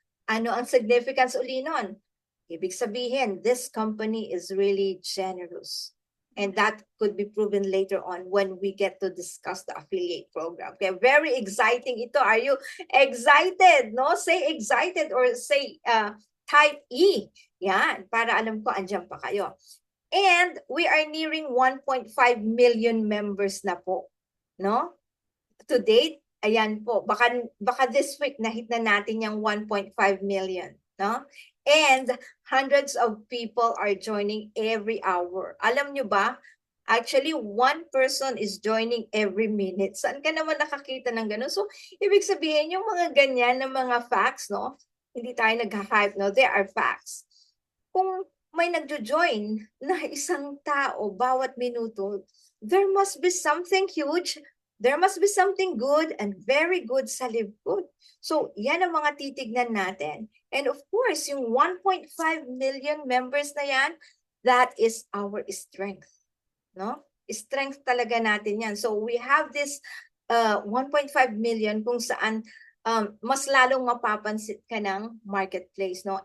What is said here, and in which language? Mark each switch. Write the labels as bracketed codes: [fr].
[tl] Ano ang significance uli nun? Ibig sabihin, [en] this company is really generous. And that could be proven later on when we get to discuss the affiliate program. Okay, very exciting ito. Are you excited? No? Say excited or say type E. [tl] Yan, para alam ko andyan pa kayo. [en] And we are nearing 1.5 million members [tl] na po, [en] no? To date, [tl] Ayan po, baka [en] this week [tl] na-hit na natin yung 1.5 million, no? [en] And hundreds of people are joining every hour. [tl] Alam nyo ba? [en] Actually, one person is joining every minute. [tl] Saan ka naman nakakita ng gano'n? So, ibig sabihin, yung mga ganyan na mga facts, no? Hindi tayo nag-hype, no? [en] There are facts. [tl] Kung may nagjo-join na isang tao bawat minuto, [en] there must be something huge. There must be something good and very good sa Livgood. [tl] So, yan ang mga titignan natin. [en] And of course, [tl] yung 1.5 million members na yan, [en] that is our strength. [tl] No? Strength talaga natin yan. [en] So, we have this 1.5 million [tl] kung saan mas lalong mapapansin ka ng marketplace. No?